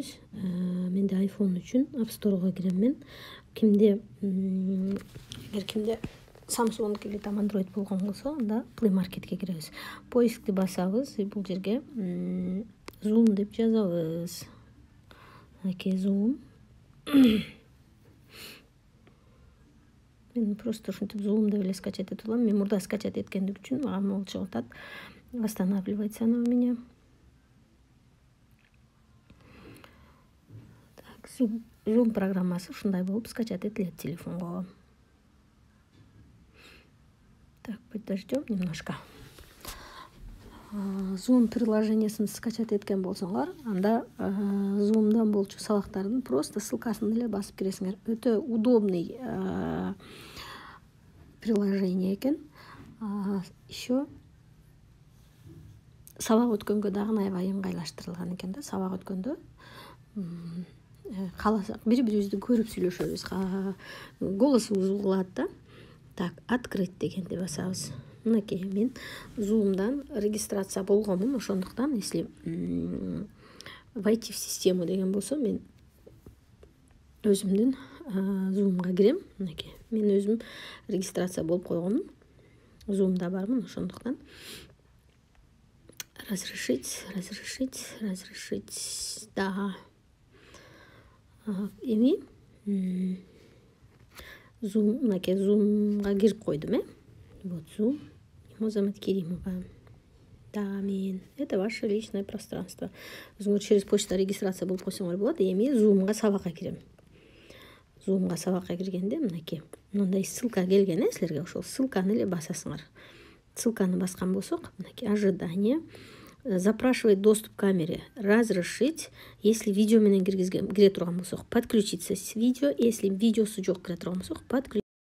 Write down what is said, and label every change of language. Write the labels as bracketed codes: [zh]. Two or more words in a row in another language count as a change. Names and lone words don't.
[ky] Менде iPhone үчүн App Store'га киремин. Эгер кимде Samsung [ru] или там [ky] Android болгон болсо, анда Play Marketке киребиз. Поискти басабыз, бул жерге Zoom деп жазабыз. Zoom. Мен просто ушинтип Zoom деп эле скачать этип алам. Мен мурда скачать эткендик үчүн мага могул чыгып атат. [ru] Останавливается она у меня. [ky] Так, Zoom программасы ушундай болуп скачать этилет телефонго. [ru] Так, подождем немножко. [ky] Zoom приложениясын скачать эткен болсоңор, анда Zoom'дан болчу сабактардын просто ссылкасын эле басып киресиңер. Өтө [ru] удобный приложение [ky] экен. Еще сабак өткөнгө дагы аябай ыңгайлаштырылган экен да. Сабак өткөндө кааласак бири-бирибизди көрүп сүйлөшөбүз. Голосубуз угулат да. Так, открыть дегенди басабыз. Мынакей, мен Zoom'дан регистрация болгонмун, ошондуктан [ru] если войти в систему [ky] деген болсо, мен өзүмдүн Zoom'га кирем. Мынакей, мен өзүм регистрация болуп койгонмун. Zoom'да бармын, ошондуктан разрешить. Да. Эми Zoom, мынакей Zoom'га кирип койдум, Вот Zoom. Музамат Керимова. Да, мен. [ru] Это ваше личное пространство. Через почта [ky] регистрация болуп койсоңор болот. Эми Zoom'га сабакка кирем. Zoom'га сабакка киргенде мынакей мындай ссылка келген, силерге ошол ссылканы эле басасыңар. Ссылканы баскан болсок, мынакей ожидание. [ru] Запрашивает доступ к камере. Разрешить, если видео [ky] менен кире турган болсок, [ru] подключиться с видео, если [ky] видеосу жок кире турган болсок, подключить.